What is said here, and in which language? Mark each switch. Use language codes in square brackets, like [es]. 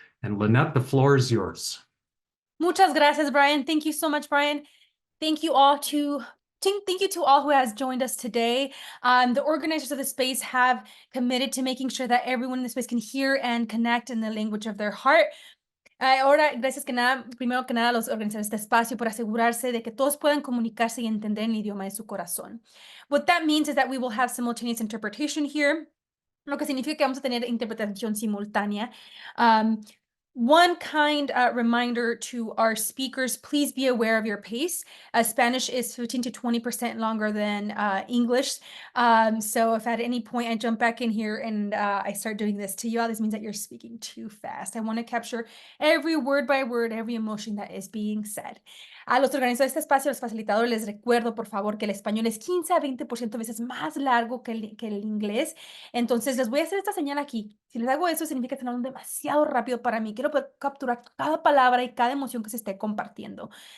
[en] And Lynette, the floor is yours. [es] Muchas gracias, [en] Brian. Thank you so much, Brian. Thank you all to Thank you to all who has joined us today. The organizers of the space have committed to making sure that everyone in the space can hear and connect in the language of their heart. [es] Ahora, primero que nada, los organizadores de este espacio por asegurarse de que todos puedan comunicarse y entender el idioma de su corazón. [en] What that means is that we will have simultaneous interpretation here, [es] lo que significa que vamos a tener interpretación simultánea. [en] One kind reminder to our speakers, please be aware of your pace. Spanish is 15 to 20% longer than English. So if at any point I jump back in here and I start doing this to you all, this means that you're speaking too fast. I want to capture every word by word, every emotion that is being said. [es] A los organizadores de este espacio, los facilitadores, les recuerdo, por favor, que el español es 15 a 20% veces más largo que el inglés. Entonces, les voy a hacer esta señal aquí. Si les hago eso, significa que están hablando demasiado rápido para mí. Quiero poder capturar cada palabra y cada emoción que se esté compartiendo.